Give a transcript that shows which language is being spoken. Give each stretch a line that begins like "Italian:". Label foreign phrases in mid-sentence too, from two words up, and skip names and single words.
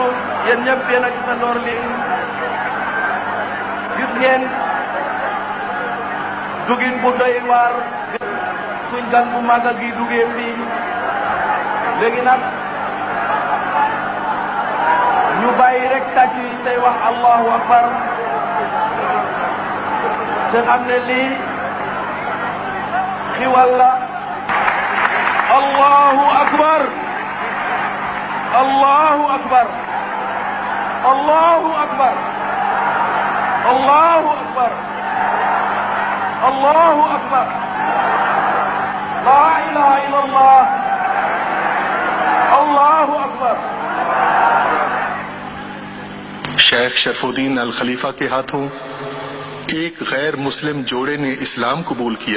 Wolof: yéen ñëpp yéen a gis ndoor li gis ngeen dugin bu doy waar suñ gan bu màgg gi duggee fii. léegi nag ñu bàyyi rek tàcc yi tey wax
Arabic: الله أكبر
Wolof: te xam ne lii xiwal la.
Arabic: الله أكبر الله أكبر الله أكبر الله أكبر الله أكبر لا إله إلا الله الله أكبر.
Hindi: शेख शरफुद्दीन अल खलीफा के हाथों एक गैर मुस्लिम जोड़े ने इस्लाम कबूल किया।